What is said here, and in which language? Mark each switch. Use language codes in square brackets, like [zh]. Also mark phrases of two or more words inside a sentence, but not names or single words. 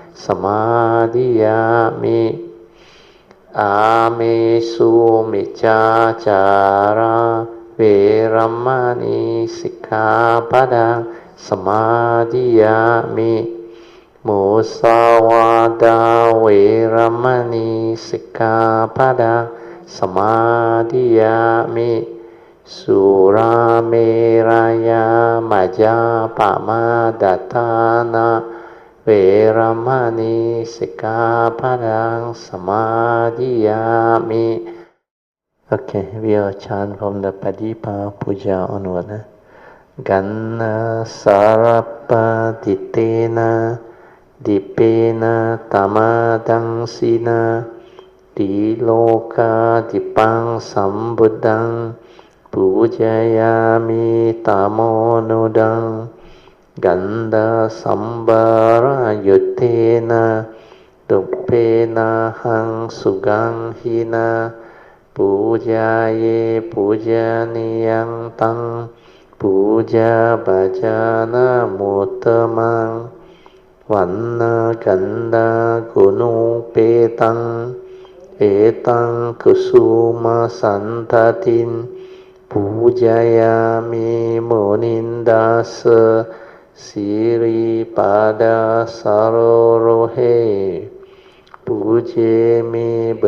[pi] samadhiyami Amesu miccacara Viramani sikkhapadang samadhiyami Musawada viramani sikkhapadang samadhiyami Surameraya majapamadatana Viramani sikkhapadang samadhiyami. [en] Okay, we'll chant from the Padipa Puja onward. [pi] Ganna sarappa ditena dipena tamadangsina diloka dipang sambuddhang pujayami tamonudang ganda sambara yuttena duppena hang sugang hina Pujaye pujaniyang tang puja bhajana muttamang vanna ganda gunupe ตังเอตังกุสุมาสันทตินปูจายามิโมนินดาสสิริปาดาสารโรเฮปูเจมิบ